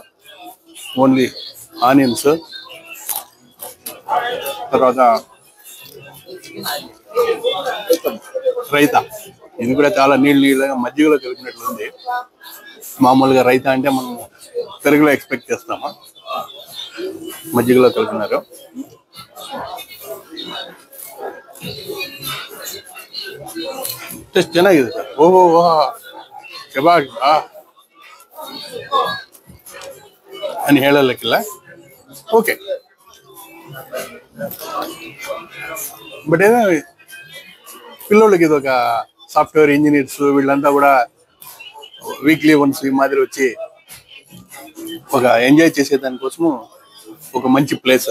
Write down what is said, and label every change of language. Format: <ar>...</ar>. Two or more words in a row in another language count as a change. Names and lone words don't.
<en>only onions,</en> <te>తర్వాత రైతా. ఇది కూడా చాలా నీళ్ళగా మజ్జిగలో కలిపినట్లుంది. మామూలుగా రైతా అంటే మనం పెరుగులో ఎక్స్పెక్ట్ చేస్తాము, మజ్జిగలో కలిపినారు.</te> <kn>ಟೇಸ್ಟ್ ಚೆನ್ನಾಗಿದೆ ಸರ್. ಓಹೋ ಶಬಾಷ್ అని ಹೇಳಲಿಕ್ಕಿಲ್ಲ.</kn> <te>ఓకే. బట్ ఏదో పిల్లలకి ఇది ఒక</te> <en>software engineers</en> <te>వీళ్ళంతా కూడా</te> <en>weekly once</en> <te>ఈ మాదిరి వచ్చి ఒక ఎంజాయ్ చేసే దానికోసము ఒక మంచి ప్లేస్.</te>